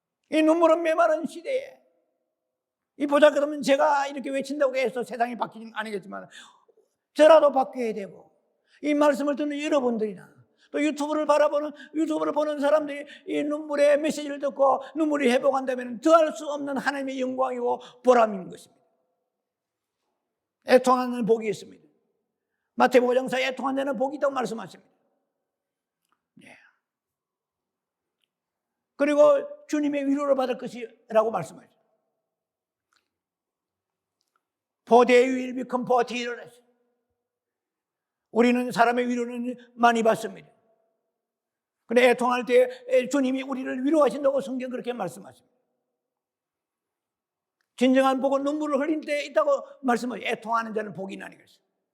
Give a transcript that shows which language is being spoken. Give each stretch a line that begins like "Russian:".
Korean: 이 눈물은 메마른 시대에 이 보잘것없는 제가 이렇게 외친다고 해서 세상이 바뀌는 건 아니겠지만 저라도 바뀌어야 되고 이 말씀을 듣는 여러분들이나 또 유튜브를 보는 사람들이 이 눈물의 메시지를 듣고 눈물이 회복한다면 더할 수 없는 하나님의 영광이고 보람인 것입니다. 애통하는 복이 있습니다. 마태복음 5장에서 애통한 자는 복이 있다고 말씀하십니다. 네. 그리고 주님의 위로를 받을 것이라고 말씀하죠.
English: For they will become tearless.
Korean: 우리는 사람의 위로는 많이 받습니다. 그런데 애통할 때 주님이 우리를 위로하신다고 성경 그렇게 말씀하십니다. 진정한 복은 눈물을 흘릴 때 있다고 말씀하죠. 애통하는 자는 복이 나니 그랬어요.